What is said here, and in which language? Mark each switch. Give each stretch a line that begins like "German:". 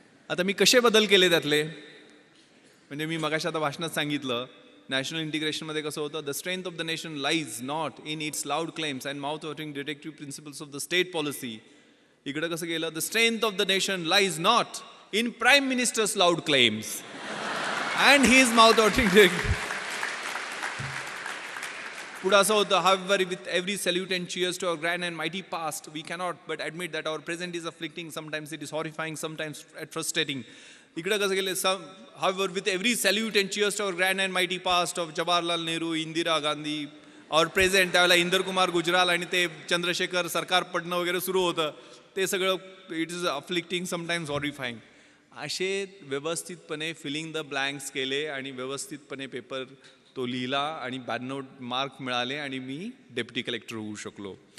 Marathi: आता मी कसे बदल केले त्यातले, म्हणजे मी मगाशी आता भाषणात सांगितलं नॅशनल इंटिग्रेशनमध्ये कसं होतं,
English: The strength of the nation lies not in its loud claims and mouth-watering directive principles of the state policy.
Marathi: इकडं कसं गेलं,
English: The strength of the nation lies not in prime minister's loud claims and his mouth-watering directive.
Marathi: पुढं असं होतं,
English: however with every salute and cheers to our grand and mighty past, we cannot but admit that our present is afflicting, sometimes it is horrifying, sometimes frustrating.
Marathi: इकडं कसं गेलं,
English: however with every salute and cheers to our grand and mighty past of Jawaharlal Nehru, Indira Gandhi, our present,
Marathi: त्यावेळेला इंदर कुमार गुजराल आणि ते चंद्रशेखर सरकार पडणं वगैरे सुरू होतं, ते सगळं
English: It is afflicting, sometimes horrifying.
Marathi: असे व्यवस्थितपणे फिलिंग द ब्लँक्स केले आणि व्यवस्थितपणे पेपर तो लिहिला आणि 92 मार्क मिळाले आणि मी डेप्युटी कलेक्टर होऊ शकलो.